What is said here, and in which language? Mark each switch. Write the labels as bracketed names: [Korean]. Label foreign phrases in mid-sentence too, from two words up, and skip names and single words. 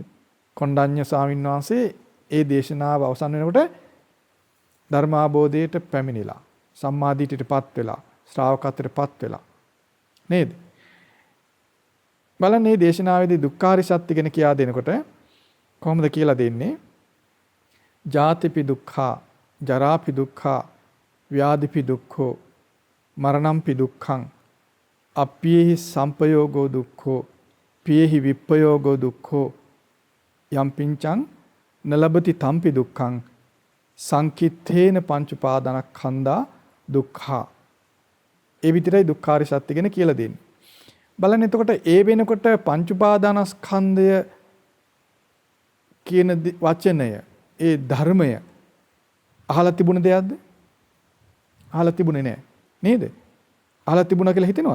[Sinhala] කොණ්ඩඤ්ඤ ස්වාමීන් වහන්සේ ඒ දේශනාව අවසන් වෙනකොට ධර්මාබෝධයට පැමිණිලා, සම්මාදිට්ඨියටපත් වෙලා, ශ්‍රාවකත්වයටපත් වෙලා නේද? බලන්න මේ දේශනාවේදී දුක්ඛාරිය සත්‍ය ගැන කියා දෙනකොට කොහොමද කියලා දෙන්නේ? [Pali] ජාතිපි දුක්ඛා, ජරාපි දුක්ඛා, ව්‍යාධිපි දුක්ඛෝ, මරණම්පි දුක්ඛං, අප්පියේහි සම්පයෝගෝ දුක්ඛෝ, පියේහි විප්පයෝගෝ දුක්ඛෝ, යම් පිංචං නලබති තම්පි දුක්ඛං, සංකිට්ඨේන පංච උපාදානස්කන්ධා දුක්ඛා. [Sinhala] ඒ විතරයි දුක්ඛාරිය සත්‍ය ගැන කියලා දෙන්නේ. බලන්න එතකොට ඒ වෙනකොට පංච උපාදානස්කන්ධය කියන වචනය, ඒ ධර්මය අහලා තිබුණ දෙයක්ද? අහලා තිබුණේ නැහැ නේද? අහලා තිබුණා කියලා හිතෙනවද?